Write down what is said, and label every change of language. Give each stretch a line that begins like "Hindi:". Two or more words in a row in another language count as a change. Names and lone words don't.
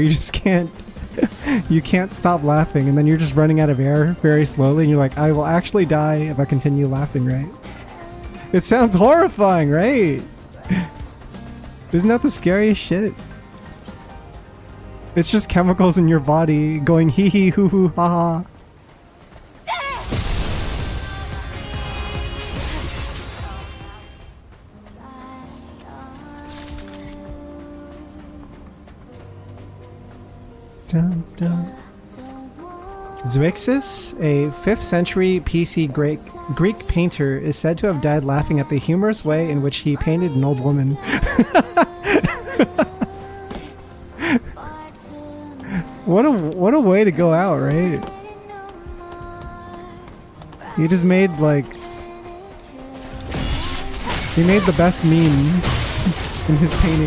English: You just can't you can't stop laughing, and then you're just running out of air very slowly, and you're like, I will actually die if I continue laughing, right? It sounds horrifying, right? Isn't that the scariest shit? It's just chemicals in your body going hee hee hoo hoo ha ha. Dun, dun. Zeuxis, a 5th century PC Greek painter, is said to have died laughing at the humorous way in which he painted an old woman. What a way to go out, right? He just made like he made the best meme in his painting.